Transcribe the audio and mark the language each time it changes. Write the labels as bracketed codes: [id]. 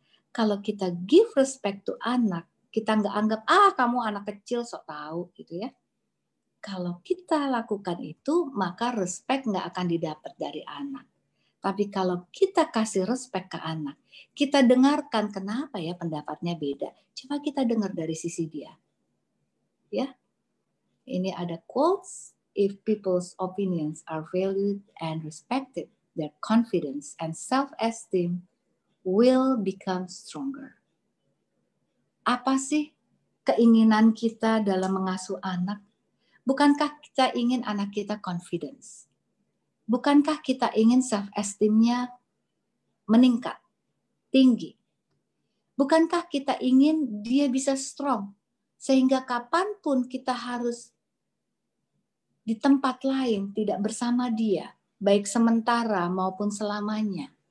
[id] Kalau kita [en] give respect to [id] anak, kita nggak anggap, kamu anak kecil sok tahu gitu ya. Kalau kita lakukan itu, maka respect nggak akan didapat dari anak. Tapi kalau kita kasih respect ke anak, kita dengarkan kenapa ya pendapatnya beda. Coba kita dengar dari sisi dia. Ya, ini ada quotes. [en] If people's opinions are valued and respected, their confidence and self-esteem will become stronger. [id] Apa sih keinginan kita dalam mengasuh anak? Bukankah kita ingin anak kita confidence? Bukankah kita ingin self-esteem-nya meningkat, tinggi? Bukankah kita ingin dia bisa strong? Sehingga kapanpun kita harus di tempat lain, tidak bersama dia, baik sementara maupun selamanya.